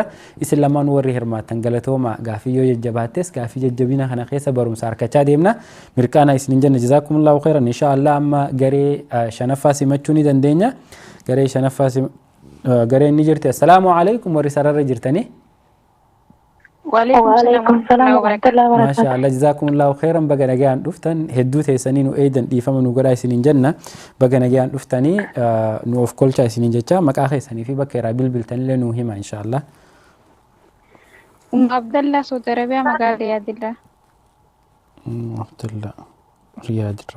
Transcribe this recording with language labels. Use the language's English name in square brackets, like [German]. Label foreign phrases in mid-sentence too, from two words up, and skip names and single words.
[Oromo] Isin lamaan warri hirmaattan galatooma gaafii yoo jajjabaattes gaafii jajjabina kana keessa barumsa harkachaa deemna. Mirqaana isin jenna [Arabic] جزاكم الله خيرا إن شاء الله [Oromo] amma garee shanaffaa simachuu ni dandeenya. Garee shanaffaa garee ni jirti. [Arabic] السلام عليكم [Oromo] warri sararra jirtanii. [Arabic] وعليكم السلام ورحمة الله وبركاته. ما شاء الله جزاكم الله خيرا [Oromo] baga nagaan dhuftan hedduu teessanii nu eedan dhiifama nu godhaa isiniin jenna baga nagaan dhuftanii nu of kolchaa isiniin jecha maqaa keessanii fi bakka irraa bilbiltanillee nu hima inshaallah. Abdallah Saudi Arabiyaa magaalaa Riyaadillah. Abdallah Riyaadirraa.